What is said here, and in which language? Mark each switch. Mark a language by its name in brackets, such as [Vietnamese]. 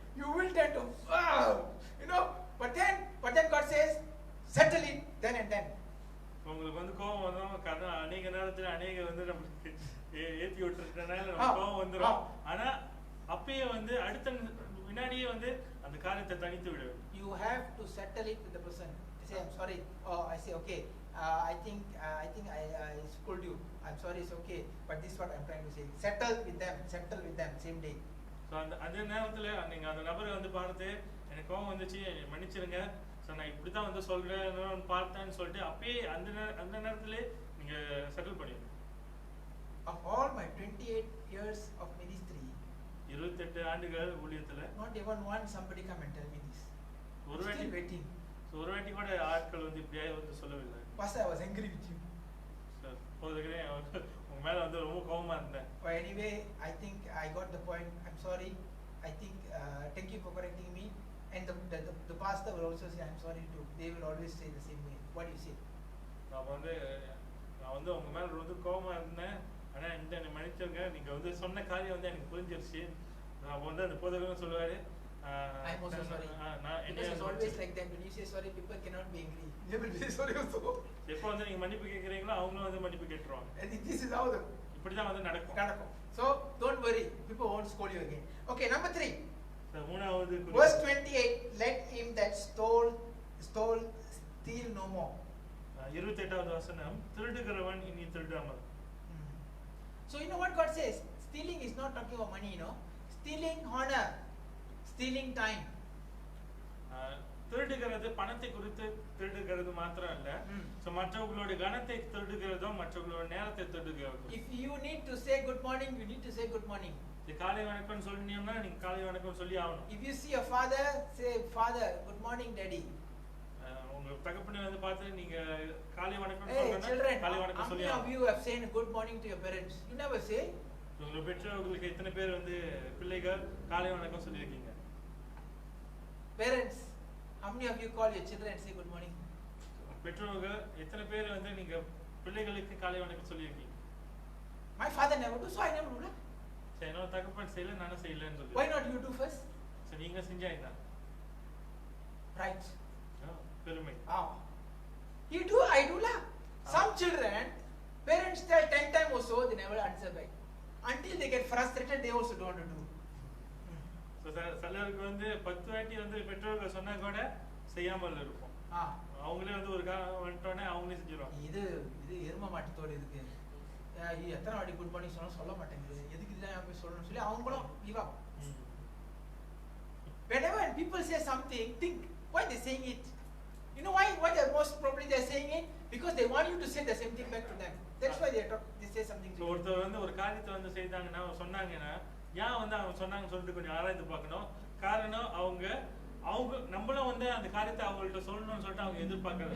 [English] You will tend to, you know, but then God says, settle it then and then. [Tamil] உங்களுக்கு வந்து கோபம் வந்தோம், அநேக நேரத்துல அநேக வந்து நமக்கு ஏத்தி விட்டுறதுனால நமக்கு கோபம் வந்துடும். ஆனா அப்பயே வந்து அடுத்த வினாடியே வந்து அந்த காரியத்தை தனித்து விட வேண்டும். [English] You have to settle it with the person. Say, I'm sorry. Oh, I say, okay. I think I scolded you. I'm sorry, it's okay. But this is what I'm trying to say. Settle with them, same day. [Tamil] So அந்த நேரத்துல நீங்க அந்த நபரை வந்து பார்த்து எனக்கு கோபம் வந்துச்சு, மன்னிச்சிருங்க, ஸோ நான் இப்படி தான் வந்து சொல்றேன் பார்த்தேன்னு சொல்லிட்டு அப்பயே அந்த நேரத்திலே நீங்க செட்டில் பண்ணிடுங்க. [English] Of all my 28 years of ministry, [Tamil] 28 ஆண்டுகள் ஊழியத்துல [English] not even one somebody come and tell me this. [Tamil] ஒரு வாட்டி [English] waiting. [Tamil] ஒரு வாட்டி கூட ஆட்கள் வந்து இப்படியே வந்து சொல்லவில்லை. [English] Pastor, I was angry with you. [Tamil] Sir போதுக்கிறேன், உங்க மேல வந்து ரொம்ப கோபமா இருந்தேன். [English] But anyway, I think I got the point. I'm sorry. I think thank you for correcting me. And the pastor will also say, I'm sorry too. They will always say the same way. What do you say? [Tamil] நான் வந்து உங்க மேல ரொம்ப கோபமா இருந்தேன், ஆனா இந்த என்னை மன்னிச்சவங்க, நீங்க வந்து சொன்ன காரியம் வந்து எனக்கு புரிஞ்சிருச்சு. நான் வந்து அந்த போதகரும் சொல்லுவாரு, [English] I'm also sorry. Because it's always like that. When you say sorry, people cannot be angry. They will be sorry also. [Tamil] எப்போ வந்து நீங்க மன்னிப்பு கேட்கறீங்களோ அவங்களும் வந்து மன்னிப்பு கேட்டுருவாங்க. [English] And this is how the [Tamil] இப்படிதான் வந்து நடக்கும். [English] So don't worry, people won't scold you again. Okay, number 3. [Tamil] மூணாவது [English] Verse 28. Let him that stole steal no more. [Tamil] 28வது வசனம், திருடுகிறவன் இனி திருடாமல். [English] So you know what God says? Stealing is not talking about money, you know. Stealing honor, stealing time. [Tamil] திருடுகிறது பணத்தை குறித்து திருடுகிறது மாத்திரம் இல்ல, so மற்றவங்களோட கணத்தை திருடுகிறதும் மற்றவங்களோட நேரத்தை திருடுகிறதும். [English] If you need to say good morning, you need to say good morning. [Tamil] காலை வணக்கம் சொல்லினீங்கன்னா நீங்க காலை வணக்கம் சொல்லி ஆகணும். [English] If you see your father, say father, good morning daddy. [Tamil] உங்க தகப்பனை வந்து பார்த்து நீங்க காலை வணக்கம் [English] Hey [Tamil] சொல்லணும், [English] children, [Tamil] காலை வணக்கம் சொல்லி [English] how [Tamil] ஆகணும். [English] many of you have said good morning to your parents? You never say. [Tamil] உங்க பெற்றோர்களுக்கு எத்தனை பேர் வந்து பிள்ளைகள் காலை வணக்கம் சொல்லியிருக்கீங்க? [English] Parents, how many of you call your children and say good morning? [Tamil] பெற்றோர்கள் எத்தனை பேர் வந்து நீங்க பிள்ளைகளுக்கு காலை வணக்கம் சொல்லியிருக்கீங்க? [English] My father never do, so I never do. [Tamil] சரி, என்னோட தகப்பன் செய்யல, நானும் செய்யலன்னு சொல்லி. [English] Why not you do first? [Tamil] சரி, நீங்க செஞ்சா என்ன? [English] Right. [Tamil] பெருமை. [English] You do, I do lah. Some children, parents tell 10 times or so, they never answer back. Until they get frustrated, they also don't want to do. [Tamil] சிலருக்கு வந்து 10 வாட்டி வந்து பெற்றோர்கள் சொன்னா கூட செய்யாமல் இருப்போம். அவங்களே வந்து ஒரு வந்துட்டோன்னே அவங்களே செஞ்சிருவாங்க. இது எரும மாட்டத்தோட இதுக்கு எத்தனை வாட்டி [English] good morning [Tamil] சொல்ல மாட்டேங்குது, எதுக்கு இதெல்லாம் போய் சொல்லணும்னு சொல்லி அவங்களும் [English] give up. Whenever people say something, think why they saying it. You know why they most probably they are saying it? Because they want you to say the same thing back to them. That's why they say something to you. [Tamil] ஒருத்தர் வந்து ஒரு காரியத்தை வந்து செய்தாங்கன்னா சொன்னாங்கன்னா ஏன் வந்து அவங்க சொன்னாங்கன்னு சொல்லிட்டு கொஞ்சம் ஆராய்ந்து பார்க்கணும். காரணம் அவங்க நம்மளும் வந்து அந்த காரியத்தை அவங்கள்ட்ட சொல்லணும்னு சொல்லிட்டு அவங்க எதிர்பார்க்கறாங்க.